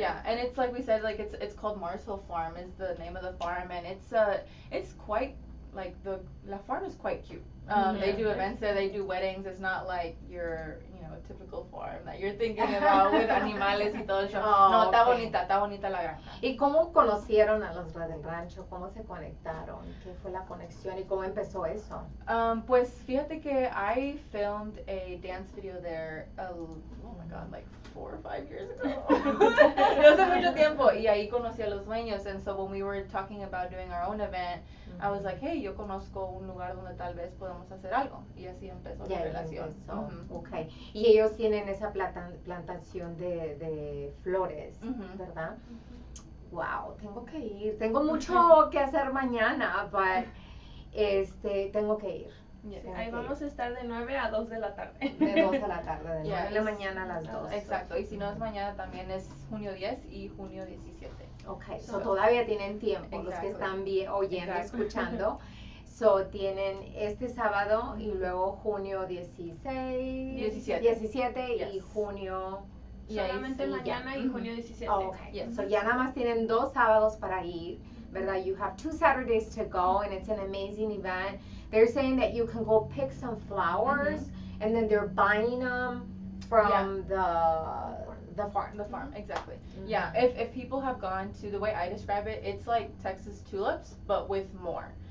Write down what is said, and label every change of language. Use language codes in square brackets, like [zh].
[en] Yeah, and it's like we said, like it's called Marshall Farm is the name of the farm, and it's quite like la farm is quite cute. They do events there, they do weddings. It's not like your, typical farm that you're thinking about with [es] animales y todo eso. No, está bonita la granja. ¿Y cómo conocieron a los del rancho? ¿Cómo se conectaron? ¿Qué fue la conexión y cómo empezó eso? Pues fíjate que [en] I filmed a dance video there, oh my god, like 4 or 5 years ago. [es] Hace mucho tiempo. Y ahí conocí a los dueños. [en] And so when we were talking about doing our own event, I was like, hey, [es] yo conozco un lugar donde tal vez podemos hacer algo. Y así empezó la relación. [en] Okay. [es] Y ellos tienen esa plantación de flores, ¿verdad? Wow, tengo que ir. Tengo mucho que hacer mañana, but tengo que ir. Ahí vamos a estar de 9 a 2 de la tarde. De 2 a la tarde, de 9 de la mañana a las 2. Exacto, y si no es mañana también es junio 10 y junio 17. Okay, so todavía tienen tiempo, los que están oyendo, escuchando. So tienen este sábado y luego junio 17 y junio... Solamente mañana y junio 17. Okay, so ya nada más tienen 2 sábados para ir, ¿verdad? [en] You have 2 Saturdays to go and it's an amazing event. They're saying that you can go pick some flowers and then they're buying them from the farm. The farm, exactly. Yeah, if people have gone to, the way I describe it, it's like Texas tulips, but with more.